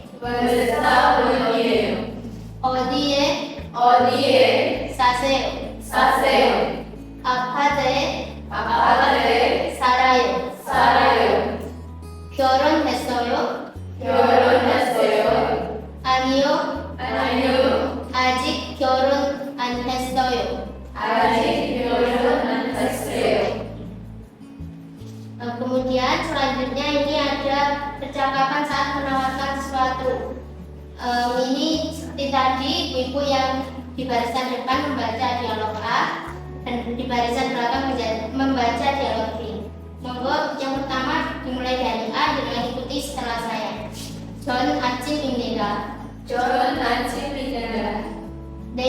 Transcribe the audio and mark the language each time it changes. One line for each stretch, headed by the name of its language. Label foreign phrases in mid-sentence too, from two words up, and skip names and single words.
Korean: 어디에 사세요? 아파트에 살아요. 결혼했어요? 아니요. 아직 결혼 안 했어요.
Indonesian: Kemudian selanjutnya ini ada percakapan saat menawarkan sesuatu. Ini seperti tadi ibu yang di barisan depan membaca dialog A dan di barisan belakang membaca dialog B. Monggo yang pertama dimulai dari A dengan ikuti setelah saya.
Korean: 전 아침입니다.